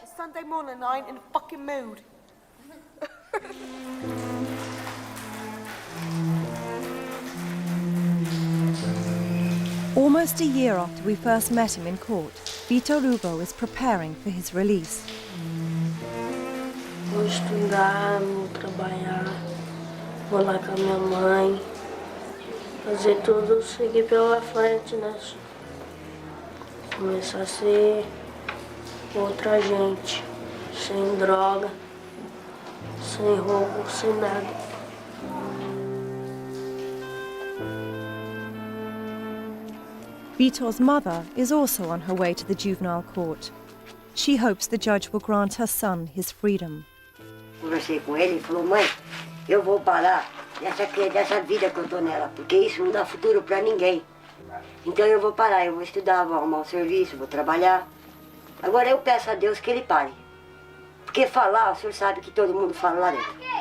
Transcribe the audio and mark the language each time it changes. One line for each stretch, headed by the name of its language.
English: It's Sunday morning and I ain't in a fucking mood. Almost a year after we first met him in court, Vitor Hugo is preparing for his release.
Portuguese: Vou estudar, vou trabalhar, vou lá com a minha mãe, fazer tudo seguir pela frente, né? Começar a ser outra gente, sem droga, sem roubo, sem nada.
English: Vitor's mother is also on her way to the juvenile court. She hopes the judge will grant her son his freedom.
Portuguese: Conversei com ele e falou, mãe, eu vou parar dessa vida que eu tô nela, porque isso não dá futuro pra ninguém. Então eu vou parar, eu vou estudar, vou arrumar um serviço, vou trabalhar. Agora eu peço a Deus que ele pare. Porque falar, o senhor sabe que todo mundo fala lá dentro.